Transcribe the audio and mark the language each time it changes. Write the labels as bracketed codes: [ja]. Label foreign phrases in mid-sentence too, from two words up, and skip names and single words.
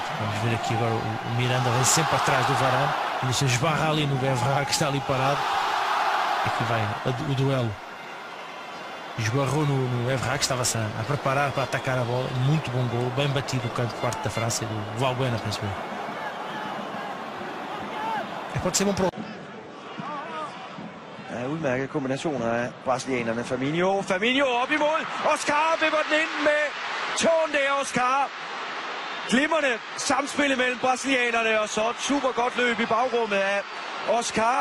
[pt] Vamos ver aqui agora o Miranda vem sempre atrás do Varane e se esbarra ali no Evra que está ali parado. Aqui vai o duelo. Esbarrou no Evra que estava-se a preparar para atacar a bola. Muito bom gol, bem batido o canto de parte da França e do Valbuena, penso eu. Pode ser bom para [da] udmærket kombinationer af brasilianerne. Firmino op i mål. Oscar vipper den ind med tåen der, Oscar. Glimrende samspil mellem brasilianerne, og så et super godt løb i bagrummet af Oscar.